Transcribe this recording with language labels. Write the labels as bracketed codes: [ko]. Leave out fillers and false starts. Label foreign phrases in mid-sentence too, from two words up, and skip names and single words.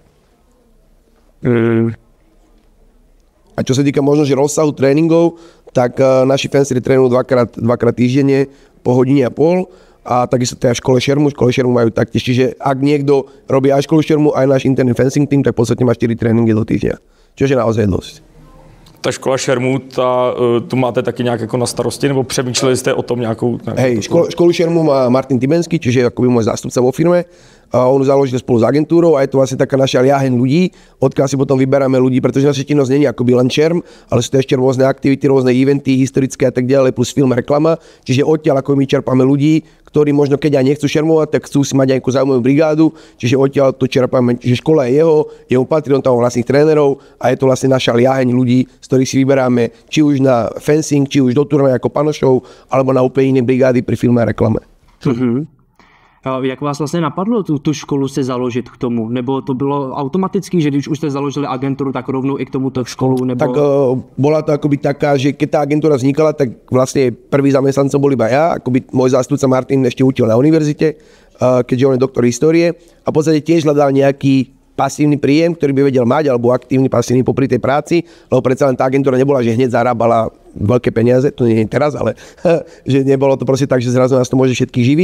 [sk] A čo sa týka možno, že rozsahu tréningov, tak naši fencery trénujú dvakrát týždenne po hodine a pol. A takisto teda škole šermu majú taktiež. Čiže ak niekto robí aj školu šermu, aj náš interný [en] fencing team, [sk] tak v podstate má 4 tréninky do týždňa. Čo je naozaj dosť. [cs] Ta škola šermu, tu máte taky nějak jako na starosti, nebo přemýšleli jste o tom nějakou... [sk] Hej, školu šermu má Martin Tibenský, čiže akoby môj zástupca vo firme. A on založil spolu s agentúrou a je to vlastne taká naša liaheň ľudí, odkiaľ si potom vyberáme ľudí, pretože naša činnosť nie je akoby len šerm, ale sú to ešte rôzne aktivity, rôzne eventy, historické a tak ďalej, plus film, reklama. Čiže odtiaľ ako my čerpáme ľudí, ktorí možno keď aj nechcú šermovať, tak chcú si mať nejakú zaujímavú brigádu, čiže odtiaľ to čerpáme, čiže škola je jeho patrí, on tam vlastných trénerov a je to vlastne naša liaheň ľudí, z ktorých si vyberáme či už na fencing, či už do turnaja ako panošov, alebo na úplne iné brigády pri filme a reklame. [cs] Jak vás vlastně napadlo tu školu se založit k tomu? Nebo to bylo automaticky, že když už jste založili agenturu, tak rovnou i k tomuto školu? Nebo... [sk] Tak bola to akoby taká, že keď tá agentúra vznikala, tak vlastne prvý zamestnancom bol iba ja, akoby môj zástupca Martin ešte učil na univerzite, keďže on je doktor histórie a v podstate tiež hľadal nejaký pasívny príjem, ktorý by vedel mať, alebo aktívny, pasívny popri tej práci, lebo predsa len tá agentúra nebola, že hneď zarábala veľké peniaze, to nie je teraz, ale že nebolo to proste tak, že zrazu nás to môže všetkých živiť.